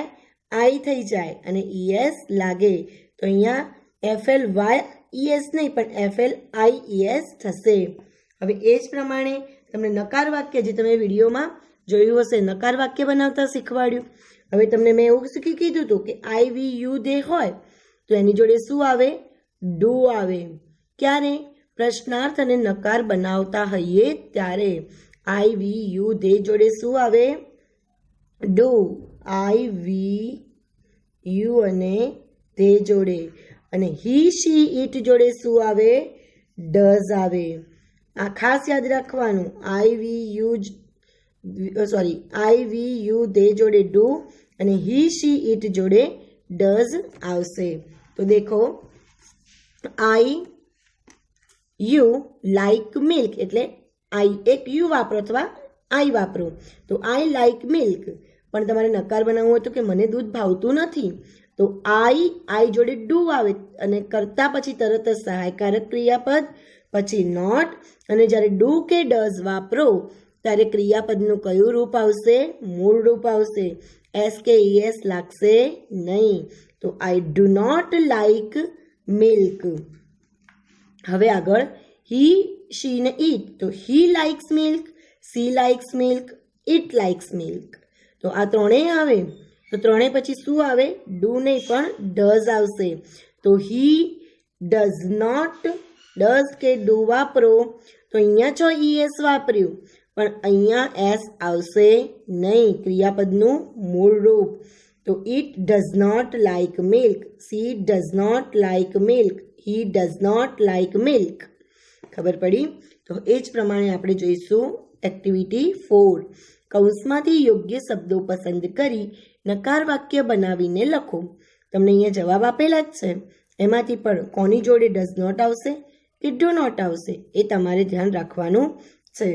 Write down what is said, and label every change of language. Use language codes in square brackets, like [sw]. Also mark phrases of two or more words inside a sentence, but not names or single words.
[gu] આઈ થઈ જાય અને ES લાગે. તો અહીંયા FLY ES નહીં પણ FLIES થશે. હવે એ જ પ્રમાણે તમને નકાર વાક્ય, જે તમે વિડીયોમાં જોયું હશે, નકાર વાક્ય બનાવતા શીખવાડ્યું. હવે તમને મેં એવું કીધું હતું કે [en] I, we, you, they [gu] હોય તો એની જોડે શું આવે? ડુ આવે. ક્યારે? પ્રશ્નાર્થ અને નકાર બનાવતા હોઈએ ત્યારે. [en] I, we, you, they [gu] જોડે શું આવે? ડુ. [en] I, we, you [gu] અને they જોડે. અને [en] he, she, it [gu] જોડે શું આવે? does આવે. આ ખાસ યાદ રાખવાનું. [en] I, we, you they [gu] જોડે do અને [en] he, she, it [gu] જોડે does આવશે. તો દેખો, [en] I, you like milk [gu] એટલે I એક you વાપરો અથવા I વાપરો. [en] તો I like milk. [gu] પણ તમારે નકાર બનાવવો હતો કે મને દૂધ ભાવતું નથી, તો I જોડે do આવે અને કરતા પછી તરત જ સહાયકારક ક્રિયાપદ, પછી not, અને જ્યારે do કે does વાપરો ત્યારે ક્રિયાપદનું કયું રૂપ આવશે? મૂળ રૂપ આવશે. S કે ES લાગશે નહીં. [en] તો I do not like milk. [gu] હવે આગળ he, she ને it. [en] તો he likes milk, she likes milk, it likes milk. [gu] તો આ ત્રણેય આવે. તો ત્રણેય પછી શું આવે? do નહીં પણ does આવશે. તો [en] he does not, [gu] does કે do વાપરો તો અહીંયા છો ES વાપર્યું પણ અહીંયા S આવશે નહીં, ક્રિયાપદનું મૂળ રૂપ. [en] તો it does not like milk, she does not like milk, he does not like milk. [gu] ખબર પડી? તો એ જ પ્રમાણે આપણે જોઈશું એક્ટિવિટી 4. કૌંસમાંથી યોગ્ય શબ્દો પસંદ કરી નકાર વાક્ય બનાવીને લખો. તમને અહીંયા જવાબ આપેલા જ છે, એમાંથી પણ કોની જોડે [en] does not [gu] આવશે કે [en] do not [gu] આવશે એ તમારે ધ્યાન રાખવાનું છે.